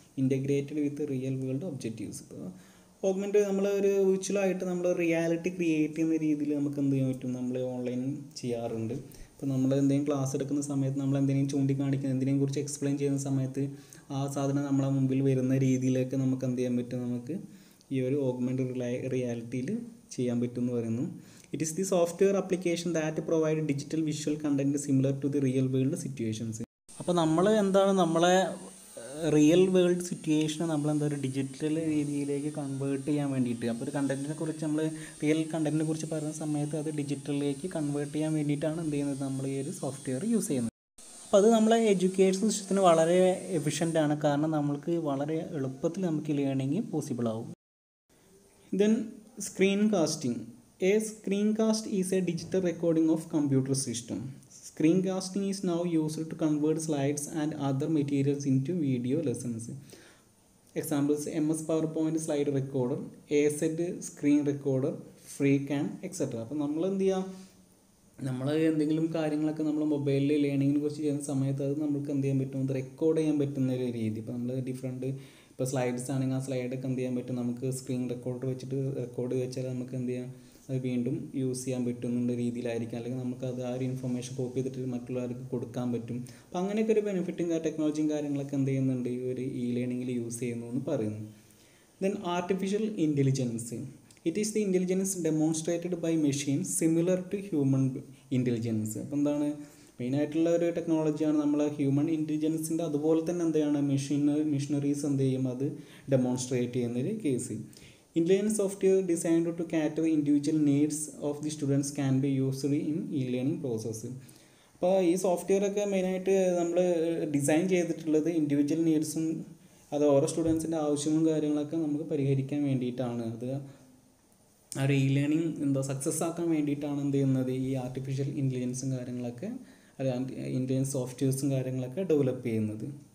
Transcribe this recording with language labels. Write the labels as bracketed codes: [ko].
[en] integrated with the real world objectives. [ml] ഇപ്പോൾ augment നമ്മൾ ഒരു വിർച്വലായിട്ട് നമ്മൾ റിയാലിറ്റി ക്രിയേറ്റ് ചെയ്യുന്ന രീതിയിൽ നമുക്ക് എന്ത് ചെയ്യാൻ പറ്റും, നമ്മൾ ഓൺലൈൻ ചെയ്യാറുണ്ട്. ഇപ്പോൾ നമ്മൾ എന്തെങ്കിലും ക്ലാസ് എടുക്കുന്ന സമയത്ത് നമ്മൾ എന്തെങ്കിലും ചൂണ്ടിക്കാണിക്കുന്ന എന്തിനേയും കുറിച്ച് എക്സ്പ്ലെയിൻ ചെയ്യുന്ന സമയത്ത് ആ സാധനം നമ്മളെ മുമ്പിൽ വരുന്ന രീതിയിലേക്ക് നമുക്ക് എന്ത് ചെയ്യാൻ പറ്റും, നമുക്ക് ഈ ഒരു ഓഗ്മെൻറ്റ് റിയാലിറ്റിയിൽ ചെയ്യാൻ പറ്റും എന്ന് പറയുന്നു. [en] It is the software application that provide digital visual content similar to the real world situations. [ml] അപ്പോൾ നമ്മൾ എന്താണ് നമ്മളെ റിയൽ വേൾഡ് സിറ്റുവേഷനെ നമ്മളെന്താ ഒരു ഡിജിറ്റൽ രീതിയിലേക്ക് കൺവേർട്ട് ചെയ്യാൻ വേണ്ടിയിട്ട്, അപ്പോൾ ഒരു കണ്ടൻറ്റിനെ കുറിച്ച് നമ്മൾ റിയൽ കണ്ടൻറ്റിനെ കുറിച്ച് പറയുന്ന സമയത്ത് അത് ഡിജിറ്റലിലേക്ക് കൺവേർട്ട് ചെയ്യാൻ വേണ്ടിയിട്ടാണ് എന്ത് ചെയ്യുന്നത്, നമ്മൾ ഈ ഒരു സോഫ്റ്റ്വെയർ യൂസ് ചെയ്യുന്നത്. അപ്പോൾ അത് നമ്മളെ എഡ്യൂക്കേഷൻ സിസ്റ്റത്തിന് വളരെ എഫിഷ്യൻ്റാണ്, കാരണം നമ്മൾക്ക് വളരെ എളുപ്പത്തിൽ നമുക്ക് ലേണിംഗ് പോസിബിൾ ആവും. [en] Then screen casting. A screencast is a digital recording of computer system. Screencasting is now used to convert slides and other materials into video lessons. Examples: MS PowerPoint slide recorder, AZ screen recorder, FreeCam, etc. [ml] അപ്പോൾ നമ്മൾ എന്ത് ചെയ്യുക, നമ്മൾ എന്തെങ്കിലും കാര്യങ്ങളൊക്കെ നമ്മൾ മൊബൈലിൽ ലേണിങ്ങിനെ കുറിച്ച് ചെയ്യുന്ന സമയത്ത് അത് നമുക്ക് എന്ത് ചെയ്യാൻ പറ്റും, അത് റെക്കോർഡ് ചെയ്യാൻ പറ്റുന്ന ഒരു രീതി. ഇപ്പോൾ നമ്മൾ ഡിഫറെൻറ്റ് ഇപ്പോൾ സ്ലൈഡ്സ് ആണെങ്കിൽ ആ സ്ലൈഡൊക്കെ എന്ത് ചെയ്യാൻ പറ്റും, നമുക്ക് സ്ക്രീൻ റെക്കോർഡർ വെച്ചിട്ട് റെക്കോർഡ് വെച്ചാൽ നമുക്ക് എന്ത് ചെയ്യാം, അത് വീണ്ടും യൂസ് ചെയ്യാൻ പറ്റുന്ന രീതിയിലായിരിക്കും, അല്ലെങ്കിൽ നമുക്കത് ആ ഒരു ഇൻഫർമേഷൻ കോപ്പി ചെയ്തിട്ട് മറ്റുള്ളവർക്ക് കൊടുക്കാൻ പറ്റും. അപ്പോൾ അങ്ങനെയൊക്കെ ഒരു ബെനിഫിറ്റും ടെക്നോളജിയും കാര്യങ്ങളൊക്കെ എന്ത് ചെയ്യുന്നുണ്ട്, ഈ ഒരു ലേണിങ്ങിൽ യൂസ് ചെയ്യുന്നു എന്ന് പറയുന്നു. [en] Then artificial intelligence. It is the intelligence demonstrated by machines similar to human intelligence. [ml] അപ്പോൾ എന്താണ് മെയിനായിട്ടുള്ള ഒരു ടെക്നോളജിയാണ് നമ്മൾ ഹ്യൂമൻ ഇൻ്റലിജൻസിൻ്റെ, അതുപോലെ തന്നെ എന്താണ് മെഷീനറീസ് എന്ത് ചെയ്യും, അത് ഡെമോൺസ്ട്രേറ്റ് ചെയ്യുന്നൊരു case. [en] Intelligent software designed to cater individual needs of the students can be used in e-learning process. [ml] അപ്പോൾ ഈ സോഫ്റ്റ്വെയർ ഒക്കെ മെയിനായിട്ട് നമ്മൾ ഡിസൈൻ ചെയ്തിട്ടുള്ളത് ഇൻഡിവിജ്വൽ നീഡ്സും അത് ഓരോ സ്റ്റുഡൻസിൻ്റെ ആവശ്യങ്ങളും കാര്യങ്ങളൊക്കെ നമുക്ക് പരിഹരിക്കാൻ വേണ്ടിയിട്ടാണ്. അത് ആ ഒരു ലേണിംഗ് സക്സസ് ആക്കാൻ വേണ്ടിയിട്ടാണ് എന്ത് ചെയ്യുന്നത്, ഈ ആർട്ടിഫിഷ്യൽ ഇൻ്റലിജൻസും കാര്യങ്ങളൊക്കെ ഇൻ്റലിജൻസ് സോഫ്റ്റ്വെയർസും കാര്യങ്ങളൊക്കെ ഡെവലപ്പ് ചെയ്യുന്നത്.